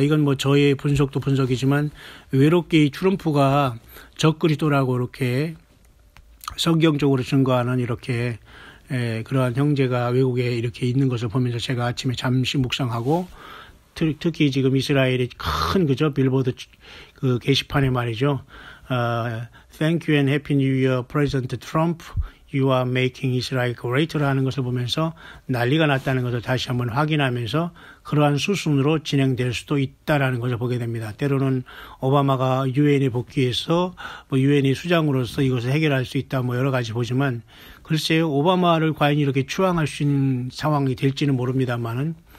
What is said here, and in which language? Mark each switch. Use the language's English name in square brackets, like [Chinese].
[Korean] 이건 뭐 저의 분석도 분석이지만, 외롭게 이 트럼프가 적그리스도라고 이렇게 성경적으로 증거하는 이렇게 그러한 형제가 외국에 이렇게 있는 것을 보면서 제가 아침에 잠시 묵상하고, 특히 지금 이스라엘의 큰 그죠 빌보드 그 게시판에 말이죠. [English] Thank you and Happy New Year, President Trump. You are making Israel great [Korean] 라는 것을 보면서 난리가 났다는 것을 다시 한번 확인하면서 그러한 수순으로 진행될 수도 있다라는 것을 보게 됩니다. 때로는 오바마가 유엔에 복귀해서 뭐 유엔의 수장으로서 이것을 해결할 수 있다 뭐 여러 가지 보지만, 글쎄요, 오바마를 과연 이렇게 추앙할 수 있는 상황이 될지는 모릅니다만은,